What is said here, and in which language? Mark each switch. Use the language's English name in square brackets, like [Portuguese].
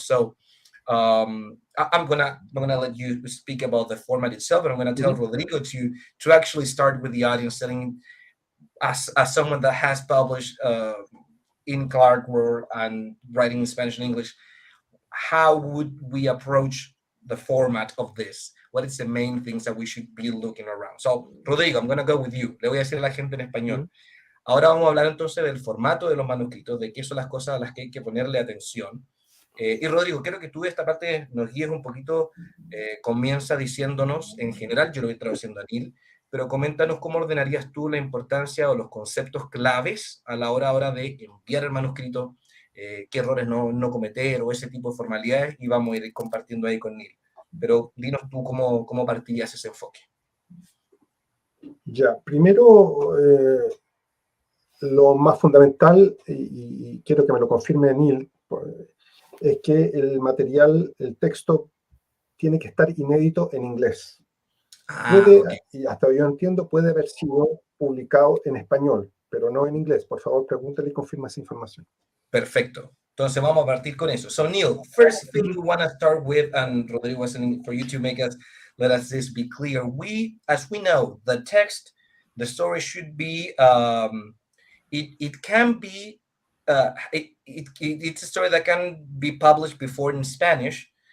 [English] So I'm gonna let you speak about the format itself, and I'm gonna tell Rodrigo to actually start with the audience, telling as someone that has published in Clarkesworld and writing in Spanish and English, how would we approach the format of this? What is the main things that we should be looking around? So, Rodrigo, I'm going to go with you. [Spanish] Le voy a decir a la gente en español. Ahora vamos a hablar entonces del formato de los manuscritos, de qué son las cosas a las que hay que ponerle atención. Y Rodrigo, quiero que tú de esta parte nos guíes un poquito. Comienza diciéndonos, en general, yo lo voy traduciendo a Neil, pero coméntanos cómo ordenarías tú la importancia o los conceptos claves a la hora ahora de enviar el manuscrito, qué errores no cometer o ese tipo de formalidades, y vamos a ir compartiendo ahí con Neil. Pero dinos tú cómo partirías ese enfoque. Ya, primero, lo más fundamental, y quiero que me lo confirme Neil, es que el material, el texto, tiene que estar inédito en inglés. Y hasta yo entiendo, puede haber sido publicado en español, pero no en inglés. Por favor, pregúntale y confirma esa información. Perfecto. Entonces vamos a partir con eso. [English] So Neil, first thing we want to start with, and Rodrigo was for you to let us this be clear. As we know, the text, the story should be, it can be, it's a story that can be published before in Spanish.